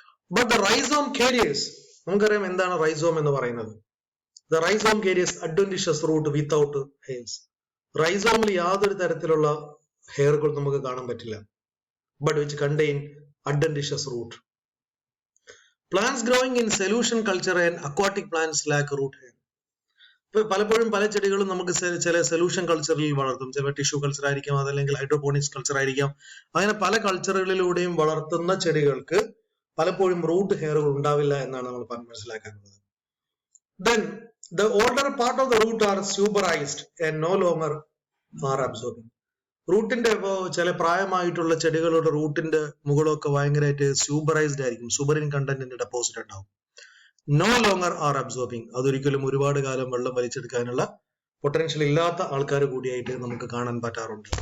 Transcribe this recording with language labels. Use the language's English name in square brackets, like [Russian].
[English] but the rhizome carriers, [Malayalam] നമുക്കറിയാം എന്താണ് rhizome എന്ന് പറയുന്നത്. [English] The rhizome carriers adventitious root without hairs. [Malayalam] റൈസോമിൽ യാതൊരു തരത്തിലുള്ള ഹെയറുകൾ നമുക്ക് കാണാൻ പറ്റില്ല. [English] But which contain adventitious root. Plants growing in solution culture and aquatic plants lack root hair. [Malayalam] പലപ്പോഴും പല ചെടികളും നമുക്ക് ചില സൊല്യൂഷൻ കൾച്ചറിൽ വളർത്തും, ചില ടിഷ്യൂ കൾച്ചർ ആയിരിക്കാം, അതല്ലെങ്കിൽ ഹൈഡ്രോപോണിക്സ് കൾച്ചർ ആയിരിക്കാം. അങ്ങനെ പല കൾച്ചറുകളിലൂടെയും വളർത്തുന്ന ചെടികൾക്ക് പലപ്പോഴും റൂട്ട് ഹെയറുകൾ ഉണ്ടാവില്ല എന്നാണ് നമ്മൾ മനസ്സിലാക്കാനുള്ളത്. [English] Then the older part of the root are suberized and no longer are absorbing. [Malayalam] റൂട്ടിന്റെ ചില പ്രായമായിട്ടുള്ള ചെടികളുടെ റൂട്ടിന്റെ മുകളൊക്കെ ഭയങ്കരമായിട്ട് സൂബറൈസ്ഡ് ആയിരിക്കും, സൂബറിൻ കണ്ടന്റിന്റെ ഡെപ്പോസിറ്റ് ഉണ്ടാവും. [English] No longer are absorbing. [Malayalam] അതൊരിക്കലും ഒരുപാട് കാലം വെള്ളം വലിച്ചെടുക്കാനുള്ള പൊട്ടൻഷ്യൽ ഇല്ലാത്ത ആൾക്കാർ കൂടിയായിട്ട് നമുക്ക് കാണാൻ പറ്റാറുണ്ട്.